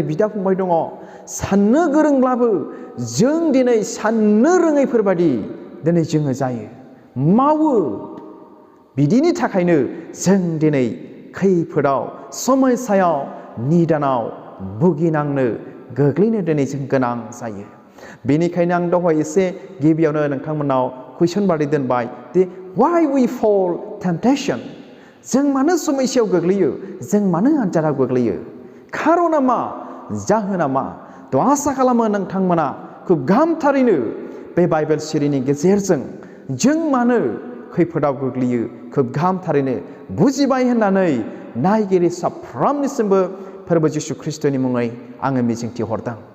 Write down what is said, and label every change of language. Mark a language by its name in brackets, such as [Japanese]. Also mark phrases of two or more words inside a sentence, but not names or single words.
[Bodo] बिदा फंबाय दङ साननो गोरोंब्लाबो जों दिनै साननो रोङैफोरबादि दिनै जोङो जायो मावो बिदिनि थाखायनो जों दिनै खैफोदाव समस्यायाव निदानाव भुगिनांनो गोग्लैनो दिनै जों गोनां जायो बेनिखायनो आं दहाय एसे गिबियावनो नोंथांमोनाव कुइसन बादि दोनबाय दि [English] why we fall temptation [Bodo] जों मानो समस्यायाव गोग्लैयो जों मानो आनजादाव गोग्लैयो खारना मा जाहोना मा थ' आसा खालामो नोंथांमोना खुब गाहामथारैनो बे बाइबेल सिरिनि गेजेरजों जों मानो खैफोदाव गोग्लैयो खुब गाहामथारैनो बुजिबाय होननानै नायगिरि साफ्रोमनिसिमबो फोरबो जिसु ख्रिस्ट'नि मुङै आङो मिजिंथि हरदों